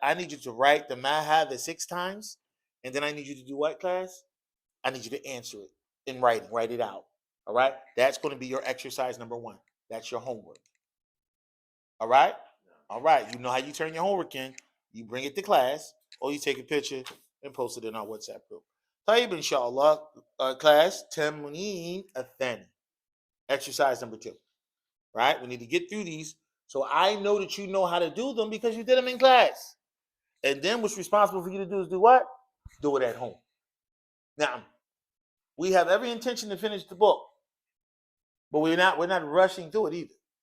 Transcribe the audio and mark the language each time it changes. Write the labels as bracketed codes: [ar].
[en] I need you to write the mahadha 6 times. And then I need you to do what, class? I need you to answer it in writing. Write it out. All right? That's going to be your exercise number 1. That's your homework. All right? All right. You know how you turn your homework in. You bring it to class, or you take a picture and post it in our WhatsApp group. [ar] طيب إن شاء الله, [en] class, [ar] تمرين الثاني. [en] Exercise number 2. Right? We need to get through these so I know that you know how to do them because you did them in class. And then what's responsible for you to do is do what? Do it at home. Now, we have every intention to finish the book, but we're not rushing through it either.